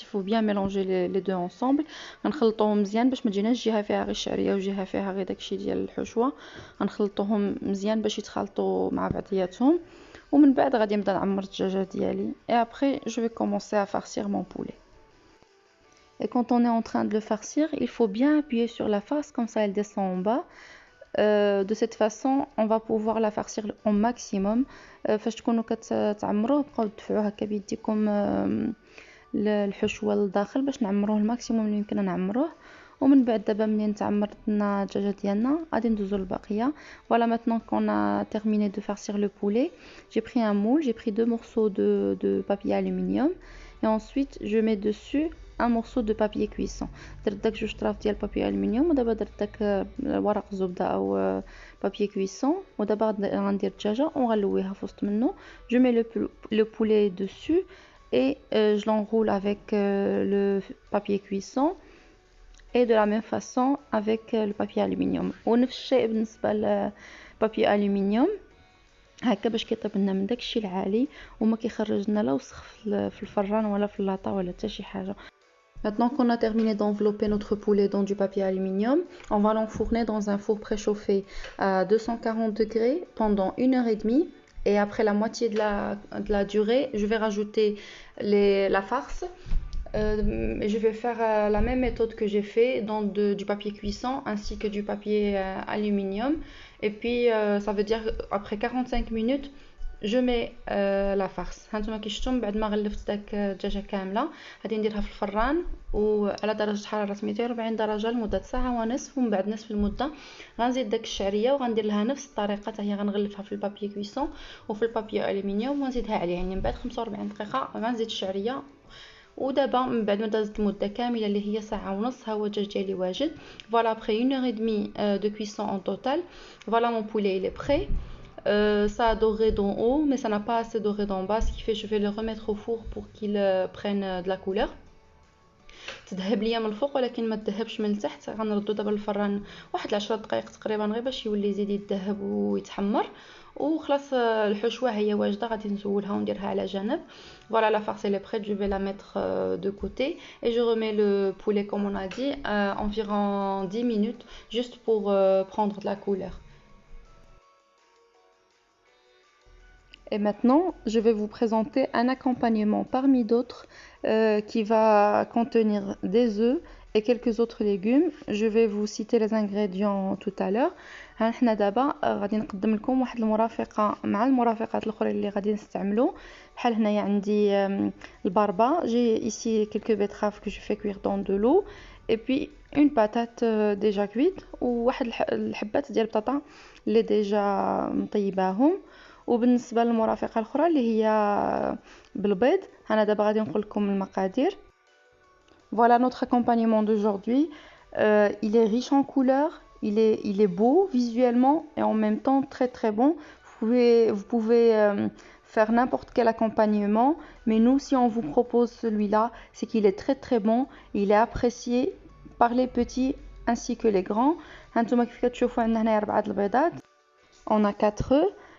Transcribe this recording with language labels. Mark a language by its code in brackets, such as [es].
[fr] Il faut bien mélanger les deux ensemble. [ar] غنخلطوهم مزيان باش ما تجيناش جهه فيها غير الشعريه وجهه فيها غير داكشي ديال الحشوه. غنخلطوهم مزيان باش يتخلطوا مع بعضياتهم، ومن بعد غادي نبدا نعمر الدجاجه ديالي. [fr] Et après je vais commencer à farcir mon poulet. Et quand on est en train de le farcir, il faut bien appuyer sur la farce, comme ça elle descend en bas. De cette façon on va pouvoir la farcir au maximum. [ar] فاش تكونوا كتعمروه بقاو تدفعوه هكا بيديكم الحشوه للداخل باش نعمروه الماكسيموم اللي يمكن نعمروه. ومن بعد دابا منين تعمرتنا الدجاجه ديالنا غادي ندوزو للباقيه. [fr] Voilà, maintenant qu'on a terminé de farcir le poulet, j'ai pris un moule, j'ai pris 2 morceaux de papier aluminium et ensuite je mets dessus un morceau de papier cuisson. [ar] درت داك 2 طراف ديال بابي الومنيوم ودابا درت داك ورق الزبده او بابي كويسون. ودابا غندير الدجاجه وغنلويها في وسط منه. [fr] Je mets le poulet dessus et je l'enroule avec le papier cuisson et de la même façon avec le papier aluminium. [ar] ونفس الشيء بالنسبه للبابي الومنيوم هكا باش كيطيب لنا من داكشي العالي وما كيخرج لنا لا وسخ في الفران ولا في اللاطه ولا حتى شي حاجه. [fr] Maintenant qu'on a terminé d'envelopper notre poulet dans du papier aluminium, on va l'enfourner dans un four préchauffé à 240 degrés pendant 1h30. Et après la moitié de la durée, je vais rajouter la farce. Je vais faire la même méthode que j'ai fait dans du papier cuisson ainsi que du papier aluminium. Et puis ça veut dire après 45 minutes جو مي لا فارس. [ar] هانتوما كي شفتم بعد ما غلفت داك الدجاجه كامله غادي نديرها في الفران وعلى درجه حراره 240 درجه لمده ساعه ونصف. ومن بعد نصف المده غنزيد داك الشعريه وغندير لها نفس الطريقه حتى هي غنغلفها في البابي كويسون وفي البابي الومنيوم ونزيدها عليها. يعني من بعد 45 دقيقه غنزيد الشعريه. ودابا من بعد ما دازت المده كامله اللي هي ساعه ونص ها هو الدجاج ديالي واجد. [fr] فوالا après 1h30 de cuisson en total, voilà mon poulet il est prêt. Ça a doré d'en haut mais ça n'a pas assez doré d'en bas, ce qui fait que je vais le remettre au four pour qu'il prenne de la couleur. [ar] تذهب ليا من الفوق ولكن ما تذهبش من التحت. غنردو دابا الفران واحد 10 دقائق تقريبا غير باش يولي يزيد يتذهب ويتحمر. وخلاص الحشوه هي واجده غادي نزولها ونديرها على جنب. [fr] Voilà, la farce elle est prête, je vais la mettre de côté et je remets le poulet comme on a dit environ 10 minutes juste pour prendre de la couleur. Et maintenant, je vais vous présenter un accompagnement parmi d'autres qui va contenir des œufs et quelques autres légumes. Je vais vous citer les ingrédients tout à l'heure. [ar] حنا دابا غادي نقدم لكم واحد المرافقه مع المرافقات الاخرى اللي غادي نستعملوا. بحال هنايا عندي الباربا. [fr] J'ai ici quelques betteraves que je fais cuire dans de l'eau et puis une patate déjà cuite [ar] وواحد الحبات ديال البطاطا اللي ديجا مطيباهم. وبالنسبه للمرافقه الاخرى اللي هي بالبيض انا دابا غادي نقول لكم المقادير. [fr] Voilà notre accompagnement d'aujourd'hui. Il est riche en couleurs, il est beau visuellement et en même temps très très bon. Vous pouvez faire n'importe quel accompagnement, mais nous si on vous propose celui-là, c'est qu'il est très très bon, il est apprécié par les petits ainsi que les grands. [ar] هانتوما كيف كتشوفوا عندنا هنايا 4 البيضات. [fr] On a 4 œufs